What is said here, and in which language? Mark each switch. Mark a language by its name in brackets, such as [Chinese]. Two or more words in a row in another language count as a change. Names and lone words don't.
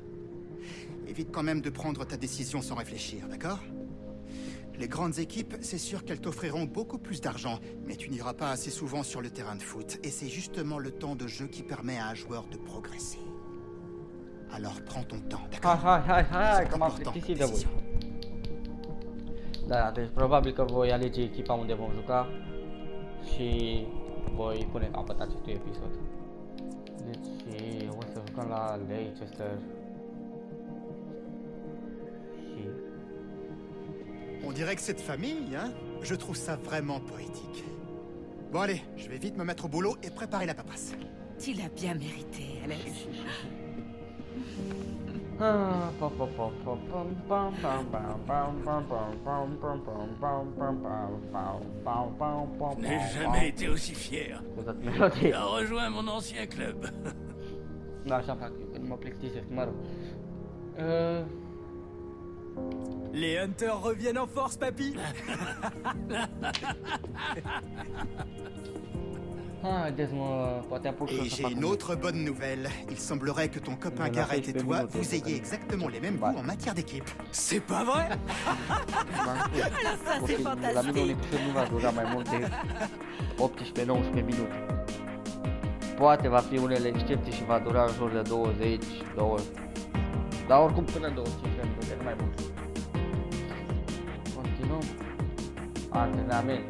[French] Évite quand même de prendre ta décision sans réfléchir, d'accord? Les grandes équipes, c'est sûr qu'elles t'offriront beaucoup plus d'argent, mais tu n'iras pas assez souvent sur le terrain de foot. Et c'est justement le temps de jeu qui permet à un joueur de progresser. Alors prends ton temps, d'accord? [Romanian] Hai, că m-am plictisit de voi. Da, deci probabil că voi alege echipa unde vom juca și voi pune capăt acestui episod. Deci o să jucăm la Leicester. Și... [French] On dirait que cette famille, hein? Je trouve ça vraiment poétique. Bon allez, je vais vite me mettre au boulot et préparer la paperasse. Tu l'as bien mérité, Alex. Je n'ai jamais été aussi fier. Il a rejoint mon ancien club. [Romanian] Da, așa fac, când mă plictisesc, mă rog. [French] Les Hunters reviennent en force, papy. [Romanian] Haideți, mă, poate apuc [French] Et j'ai une autre bonne nouvelle. Il semblerait que ton copain Garrett et toi, vous ayez exactement les mêmes goûts en matière d'équipe. C'est pas vrai? Alors ça, c'est [Romanian] La mine un [French] fantastique. [Romanian] episod nu va dura mai mult de 18-19 minute. Poate va fi unele excepții și va dura în jur de 20, dar oricum până în 25 de minute, nu mai mult. Continuăm. Antrenament.